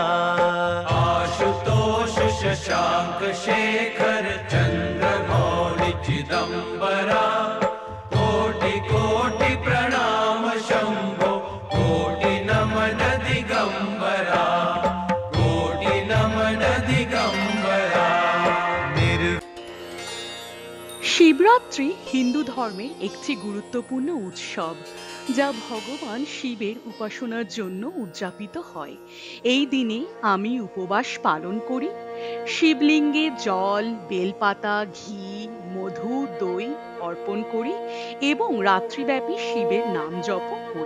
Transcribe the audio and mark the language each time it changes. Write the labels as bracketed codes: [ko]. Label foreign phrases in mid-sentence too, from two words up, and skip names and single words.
[hi] आशुतोष शशांक शेखर चंद्रमौलि चिदंबरा कोटि कोटि प्रणाम शंभो कोटि नमन दिगंबरा कोटि नमन दिगंबरा। [bn] শিবরাত্রি হিন্দু ধর্মের একটি গুরুত্বপূর্ণ উৎসব যা ভগবান শিবের উপাসনার জন্য উদযাপিত হয়। এই দিনে আমি উপবাস পালন করি, শিবলিঙ্গে জল, বেলপাতা, ঘি, মধু, দই অর্পণ করি এবং রাত্রিব্যাপী শিবের নাম জপ করি।